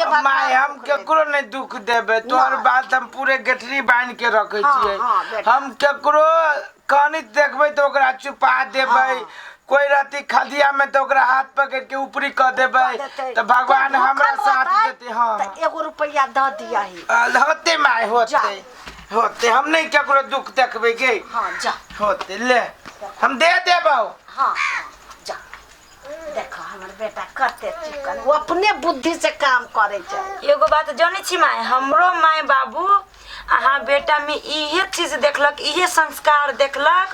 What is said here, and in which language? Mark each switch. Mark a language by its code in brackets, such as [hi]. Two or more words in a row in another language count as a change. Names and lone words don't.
[mai] माय हम केकरो नहीं दुख देबे। तोहर बात हम पूरे गठरी बांध के रखे छिए। हम केकरो कहानी देखबै तो ओकरा छुपा देबै। कोई राती खदिया में तो ओकरा हाथ पकड़ के ऊपरी कर देबै तो भगवान हमरा साथ देते। हां त एगो रुपया द दिया ही होते माय होते हम नहीं केकरो दुख देखबै गे। हां जा होते ले हम दे देबौ। हां जा देखो हमर बेटा करते चिकन वो अपने बुद्धि से काम करे छै। एगो बात जाने छी माय हमरो माय बाबू अहाँ बेटा में इहे चीज देखलक इहे संस्कार देखलक।